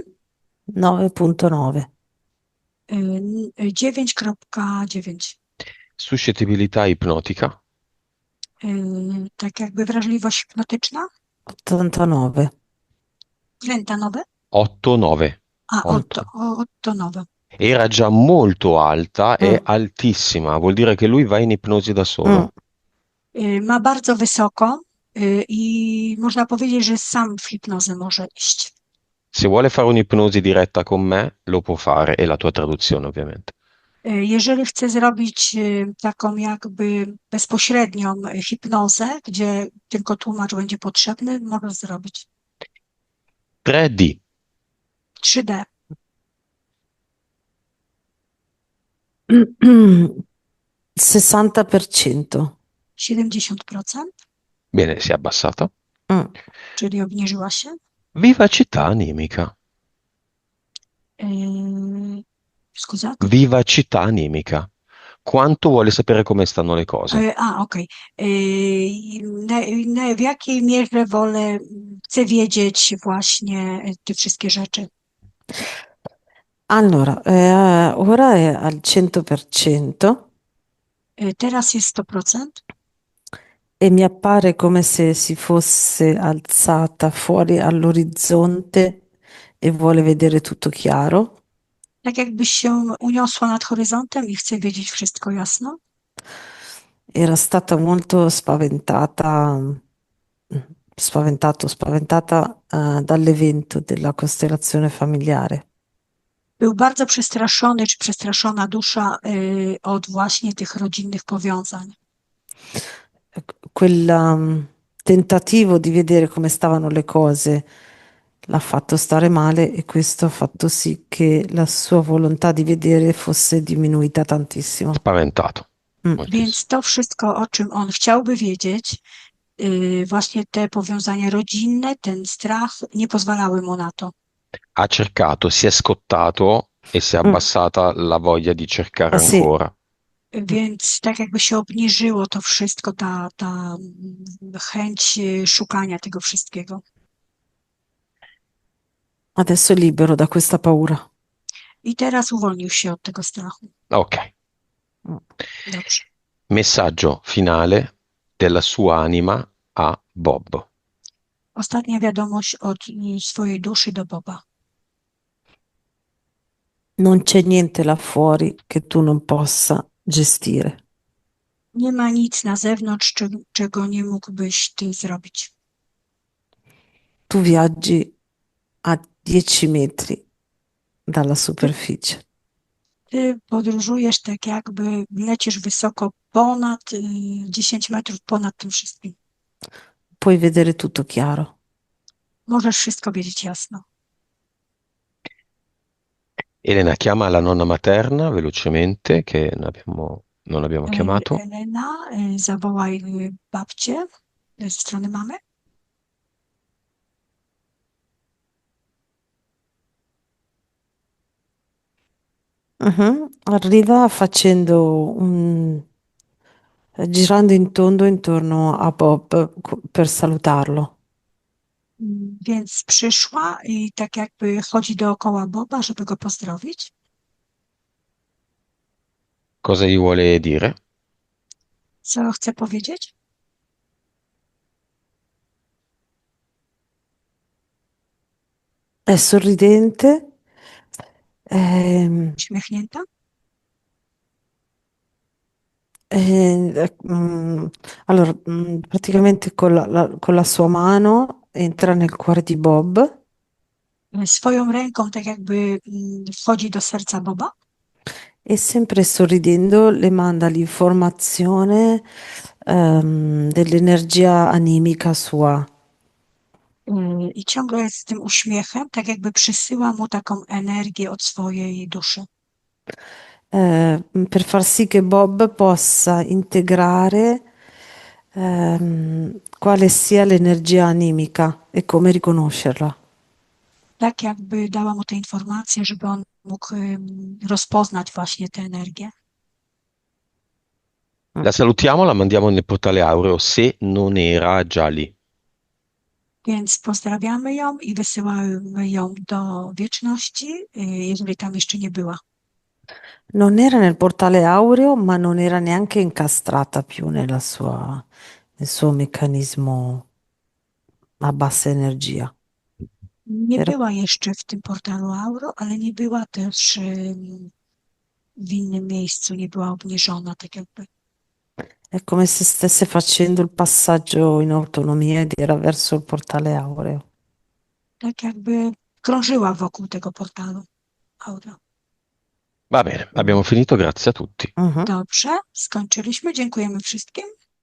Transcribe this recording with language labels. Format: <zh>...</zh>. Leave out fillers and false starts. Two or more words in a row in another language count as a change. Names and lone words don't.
<it>9,9. 9,9. Suscettibilità ipnotica.</it> <pl>Tak jakby wrażliwość hipnotyczna. 89. Lentanowe.</pl> <it>8-9. 8,9. Era già molto alta, è Mm, altissima, vuol dire che lui va in ipnosi da solo.</it> <pl>Ma bardzo wysoko i można powiedzieć, że sam w hipnozę może iść.</pl> <it>Se vuole fare un'ipnosi diretta con me, lo può fare, e la tua traduzione ovviamente.</it> <pl>Jeżeli chce zrobić taką jakby bezpośrednią hipnozę, gdzie tylko tłumacz będzie potrzebny, może zrobić. 3D. 3D 60%. 70%,</pl> <it>Bene, si è abbassata. Mm.</it> <pl>czyli obniżyła się.</pl> <it>Vivacità animica. Scusate. Vivacità animica. Quanto vuole sapere come stanno le cose?</it> <pl>Okej. W jakiej mierze chcę wiedzieć właśnie te wszystkie rzeczy?</pl> <it>Allora, ora è al 100%</it> <pl>Teraz jest 100%.</pl> <it>e mi appare come se si fosse alzata fuori all'orizzonte e vuole vedere tutto chiaro.</it> <pl>Tak jakbyś się uniosła nad horyzontem i chce wiedzieć wszystko jasno.</pl> <it>Era stata molto spaventata, dall'evento della costellazione familiare.</it> <pl>Był bardzo przestraszony, czy przestraszona dusza od właśnie tych rodzinnych powiązań.</pl> <it>Quel tentativo di vedere come stavano le cose l'ha fatto stare male e questo ha fatto sì che la sua volontà di vedere fosse diminuita tantissimo. Spaventato. Mm. Moltissimo.</it> <pl>Więc to wszystko, o czym on chciałby wiedzieć, właśnie te powiązania rodzinne, ten strach, nie pozwalały mu na to.</pl> <it>Ha cercato, si è scottato e si è abbassata la voglia di cercare Ah, sì. ancora.</it> <pl>Więc tak jakby się obniżyło to wszystko, ta chęć szukania tego wszystkiego.</pl> <it>Adesso è libero da questa paura.</it> <pl>I teraz uwolnił się od tego strachu. Ok. Dobrze.</pl> <it>Messaggio finale della sua anima a Bob.</it> <pl>Ostatnia wiadomość od swojej duszy do Boba.</pl> <it>Non c'è niente là fuori che tu non possa gestire.</it> <pl>Nie ma nic na zewnątrz, czego nie mógłbyś ty zrobić.</pl> <it>Tu viaggi a 10 metri dalla</it> <pl>Ty,</pl> <it>superficie.</it> <pl>ty podróżujesz tak jakby lecisz wysoko ponad 10 metrów ponad tym wszystkim.</pl> <it>Puoi vedere tutto chiaro.</it> <pl>Możesz wszystko wiedzieć jasno.</pl> <it>Elena chiama la nonna materna velocemente, che non abbiamo chiamato.</it> <pl>Elena, zawołaj babcię ze strony mamy. Mhm.</pl> <it>Arriva girando in tondo intorno a Bob per salutarlo.</it> <pl>Więc przyszła i tak jakby chodzi dookoła Boba, żeby go pozdrowić.</pl> <it>Cosa gli vuole dire?</it> <pl>Co chce powiedzieć?</pl> <it>È sorridente, ehm,</it> <pl>Uśmiechnięta.</pl> <it>allora, praticamente con la sua mano entra nel cuore di Bob</it> <pl>Swoją ręką tak jakby wchodzi do serca Boba</pl> <it>e sempre sorridendo le manda l'informazione, dell'energia animica sua.</it> <pl>i ciągle z tym uśmiechem tak jakby przysyła mu taką energię od swojej duszy.</pl> <it>Per far sì che Bob possa integrare quale sia l'energia animica e come riconoscerla.</it> <pl>Tak jakby dała mu te informacje, żeby on mógł rozpoznać właśnie tę energię.</pl> <it>La salutiamo, la mandiamo nel portale aureo se non era già lì.</it> <pl>Więc pozdrawiamy ją i wysyłamy ją do wieczności, jeżeli tam jeszcze nie była.</pl> <it>Non era nel portale aureo, ma non era neanche incastrata più nel suo meccanismo a bassa energia.</it> <pl>Nie</pl> <it>Era,</it> <pl>była jeszcze w tym portalu Auro, ale nie była też w innym miejscu, nie była obniżona, tak jakby.</pl> <it>è come se stesse facendo il passaggio in autonomia ed era verso il portale aureo.</it> <pl>Tak jakby krążyła wokół tego portalu Auro.</pl> <it>Va bene, abbiamo finito, grazie a tutti. Mhm.</it> <pl>Dobrze, skończyliśmy. Dziękujemy wszystkim.</pl>